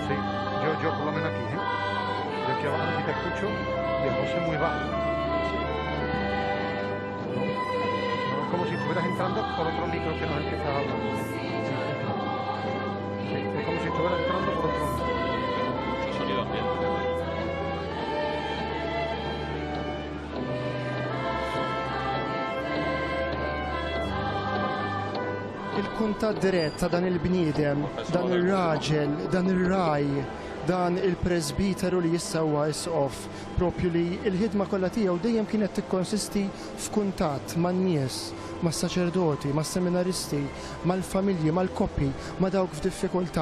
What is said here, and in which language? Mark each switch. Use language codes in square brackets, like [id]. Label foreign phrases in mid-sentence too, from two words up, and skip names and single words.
[es] Sí, yo por lo menos aquí, ¿eh? Yo aquí abajo sí te escucho y a José muy bajo. No, es como si estuvieras entrando por otro micro que no es el que estás hablando. Sí, es como si estuvieras entrando por otro micro. Mucho sonido ambiente. [mt] Il-kuntat dirett ta' dan il-bniedem, dan ir-raġel, dan ir-raj, dan il-presbiteru li jissawwa isqof, propju li il-ħidma kollha tiegħu dejjem kienet tikkonsisti f'kuntatt man-nies, mas-saċerdoti, mas-seminaristi, mal-familji, mal-koppji, ma' dawk f'diffikultà.